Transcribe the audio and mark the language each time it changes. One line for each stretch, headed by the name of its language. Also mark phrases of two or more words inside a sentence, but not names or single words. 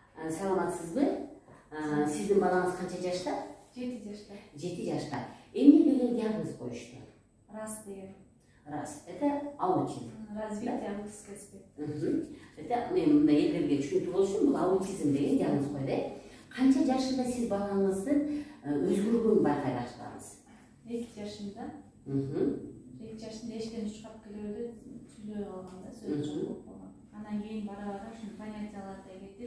Kyrgyz: Саламатсызбы? Сиздин балаңыз канча жашта? 7 жашта. 7 жашта. Эмне деген диагноз коюшту? Рас деген. Рас.
Russian: Это аутизм. Развитие аутистского спектра.
Kyrgyz: Это мен мына элдерге түшүнүктүү болуш үчүн бул аутизм деген диагноз койду. Канча жашында сиз балаңыздын өзгөргөнүн байкай баштадыңыз? 2 жашында. 2 жашында эшиктен чыгып келип сүйлөй калганда, сөз болуп калган. Андан кийин бара-бара ушул понятияларда кетип,